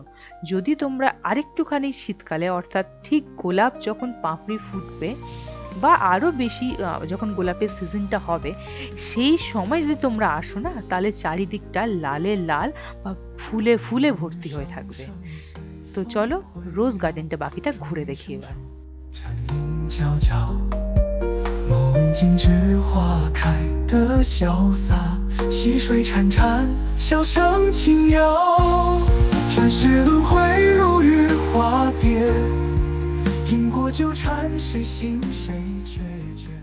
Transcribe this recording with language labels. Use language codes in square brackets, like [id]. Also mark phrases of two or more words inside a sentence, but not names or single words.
[bn] যদি তোমরা আরেকটুখানি শীতকালে, অর্থাৎ ঠিক গোলাপ যখন পাপড়ি ফুটবে বা আরও বেশি যখন গোলাপের সিজনটা হবে, সেই সময় যদি তোমরা আসো না, তাহলে চারিদিকটা লালে লাল বা ফুলে ফুলে ভর্তি হয়ে থাকবে। তো চলো রোজ গার্ডেনটা বাকিটা ঘুরে দেখি এবার। [zh] 悄悄，梦境之花开的潇洒，溪水潺潺，笑声轻摇，转世轮回如雨化蝶，因果纠缠，谁信谁决绝。